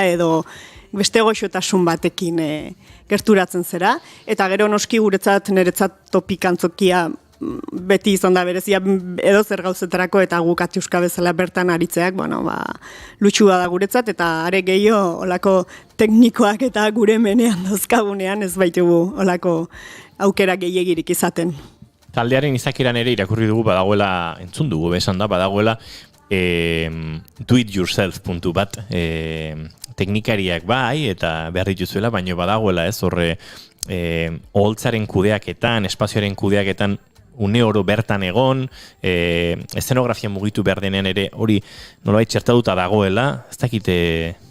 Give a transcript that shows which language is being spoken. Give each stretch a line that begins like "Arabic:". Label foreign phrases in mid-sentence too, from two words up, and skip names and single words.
Basque: edo beste goxotasun batekin gerturatzen zera, eta gero noski guretzat niretzat topikantzokia beti izan da berezia edo zer gauzetarako eta guk Atxuska bezala bertan aritzeak, lutxua da guretzat eta are gehiago olako teknikoak eta gure menean dozkagunean ez baitugu olako aukera gehiagirik izaten. Taldearen izakiran ere irakurri dugu badagoela, entzun dugu besan da, badagoela
English: do-it-yourself
Basque: puntu bat teknikariak bai eta behar dituzuela, baina badagoela ez horre oholtzaren kudeaketan, espazioaren kudeaketan une oro bertan egon, eszenografia mugitu behar denean ere hori nolabait txertatuta dagoela, ez dakite...